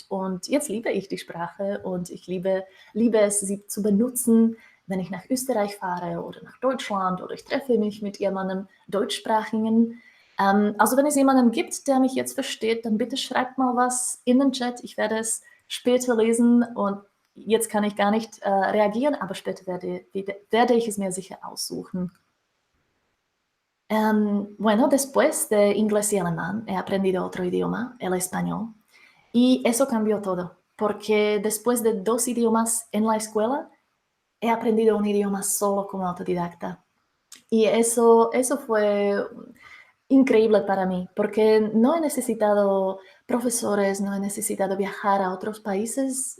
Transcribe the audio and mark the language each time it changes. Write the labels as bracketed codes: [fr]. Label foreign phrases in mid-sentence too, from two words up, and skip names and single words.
[de] Und jetzt liebe ich die Sprache und ich liebe es, sie zu benutzen, wenn ich nach Österreich fahre oder nach Deutschland oder ich treffe mich mit jemandem Deutschsprachigen. Also wenn es jemanden gibt, der mich jetzt versteht, dann bitte schreibt mal was in den Chat. Ich werde es später lesen, und jetzt kann ich gar nicht reagieren, aber später werde ich es mir sicher aussuchen. [es] Bueno, después de inglés y alemán he aprendido otro idioma, el español, y eso cambió todo, porque después de 2 idiomas en la escuela, he aprendido un idioma solo como autodidacta. Y eso fue increíble para mí, porque no he necesitado profesores, no he necesitado viajar a otros países.